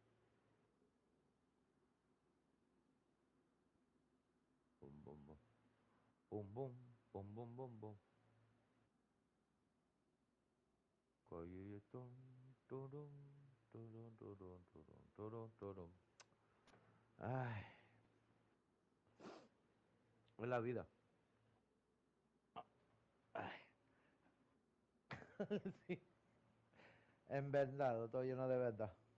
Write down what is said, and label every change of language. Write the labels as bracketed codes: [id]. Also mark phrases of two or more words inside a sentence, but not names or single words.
[es] Bum, bum, bum. Bum, bum, bum, bum, bum, bum. Coyetón, turun, turun, turun, turun, turun, turun. Ay, es la vida. Ay. Sí. En verdad, todo lleno de verdad.